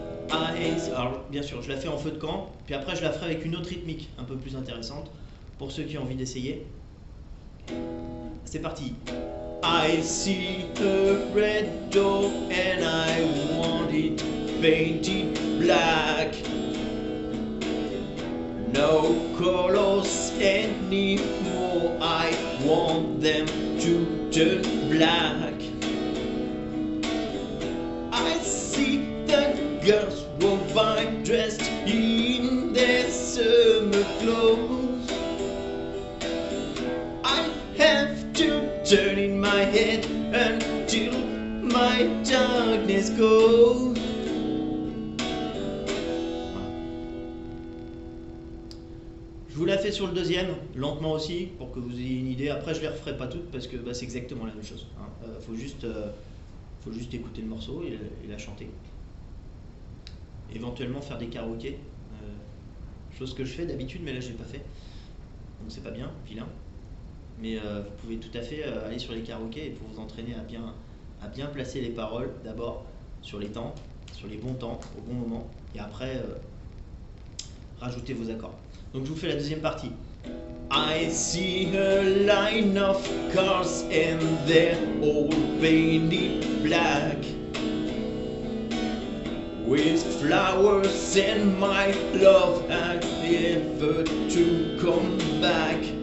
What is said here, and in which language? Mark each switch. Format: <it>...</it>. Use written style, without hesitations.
<fr>Alors bien sûr, je la fais en feu de camp, puis après je la ferai avec une autre rythmique un peu plus intéressante pour ceux qui ont envie d'essayer. C'est parti.</fr> <en>I see a red door and I want it painted black. No colors anymore, I want them to turn black. I see the girls walk by dressed in their summer clothes. I have to turn in my head until my darkness goes.</en> <fr>Je vous la fais sur le deuxième, lentement aussi, pour que vous ayez une idée. Après, je ne les referai pas toutes parce que c'est exactement la même chose. Hein. Faut juste écouter le morceau et la chanter. Éventuellement faire des karaokés, chose que je fais d'habitude, mais là je l'ai pas fait. Donc c'est pas bien, vilain. Mais vous pouvez tout à fait aller sur les karaokés et pour vous entraîner à bien placer les paroles, d'abord sur les temps, sur les bons temps, au bon moment, et après rajouter vos accords. Donc je vous fais la deuxième partie.</fr> <en>I see a line of cars and they're all painted black, with flowers and my love had ever to come back.</en>